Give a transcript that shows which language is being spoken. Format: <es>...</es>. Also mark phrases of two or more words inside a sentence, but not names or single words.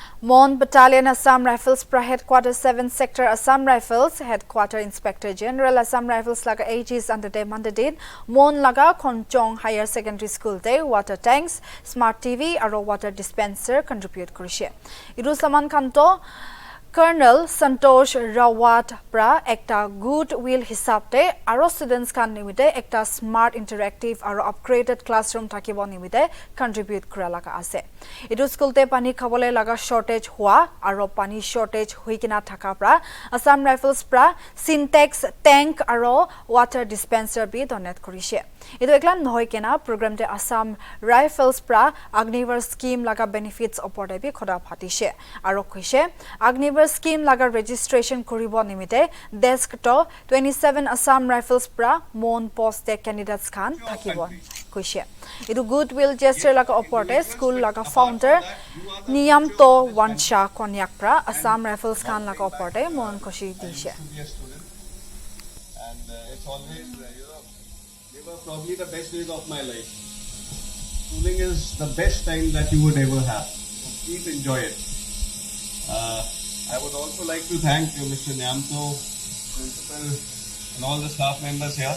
<nag>Mon Battalion Assam Rifles pra Headquarter 7 Sector Assam Rifles Headquarter Inspector General Assam Rifles laga</nag> <en>aegis under the mandate</en> <nag>Mon laga Konjong Higher Secondary School day</nag> <en>water tanks, smart TV</en> <nag>aro</nag> <en>water dispenser</en> <nag>contribute korise. Idu saman kanto Colonel Santosh Rawat pra ekta goodwill hisabte aro students kan nimite ekta</nag> <en>smart interactive</en> <nag>aro</nag> <en>upgraded classroom</en> <nag>thakibo nimite contribute kora laga ase. Etu school te pani khabole laga shortage hua aro pani shortage hoikina thaka pra Assam Rifles pra</nag> <en>syntax tank</en> <nag>aro</nag> <en>water dispenser</en> <nag>bi donate korise. Etu eklan nohoi kena program te Assam Rifles pra Agnivar scheme laga benefits opor bi khoda phatise aro koise Agnivar scheme laga registration koribo nimite desk to 27 Assam Rifles pra Mon post candidates khan thakibo koise. Etu</nag> <en>goodwill gesture</en> <nag>laga oporte school laga founder niyam to wansha konyak pra Assam Rifles khan laga oporte mon koshi dishe.</nag> <en>And it's always, they were probably the best days of my life. Schooling is the best time that you would ever have. So please enjoy it. I would also like to thank you, Mr. Nyamto, principal, and all the staff members here.</en>